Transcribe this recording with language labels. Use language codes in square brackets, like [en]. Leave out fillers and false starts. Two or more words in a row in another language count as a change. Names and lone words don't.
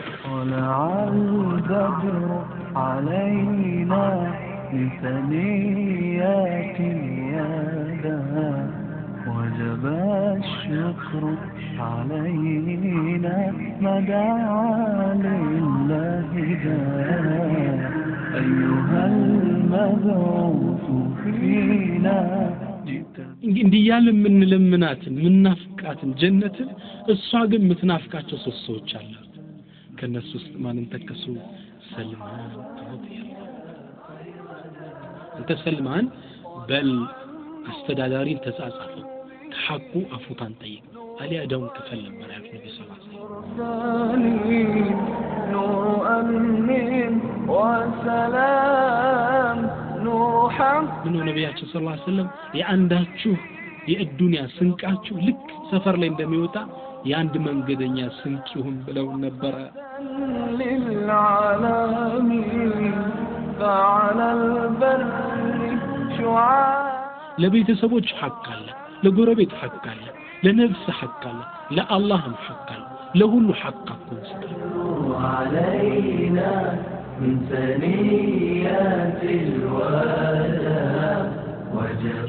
[ar] طلع البدر علينا من ثنيات يدها وجب الشكر علينا ما دعا لله داع أيها المبعوث فينا [am] እንዲህ ያለ ምንለምናትን ምናፍቃትን ጀነትን እሷ ግን ምትናፍቃቸው ሶስቶች አሉ ከነሱ ውስጥ ማንን ተከሱ ሰልማን እንተ ሰልማን በል አስተዳዳሪ ተጻጻፈ ከሐቁ አፉታን ጠይቅ አሊያ ደውን ከፈል ነበር ያሉት ነብዩ ሰለላሁ ዐለይሂ ወሰለም [ar] نور أمن وسلام نور حق [am] من ነብያችን ሰለላሁ ዐለይሂ ወሰለም የአንዳችሁ የዱንያ ስንቃችሁ ልክ ሰፈር ላይ እንደሚወጣ የአንድ መንገደኛ ስንቅ ይሁን ብለው ነበር [ar] للعالمين فعلى البر شعاع [am] ለቤተሰቦች ሐቅ አለ ለጎረቤት ሐቅ አለ ለነፍስ ሐቅ አለ ለአላህም ሐቅ አለ ለሁሉ ሐቅ አቆንስተ [ar] علينا من ثنيات الوداع وجب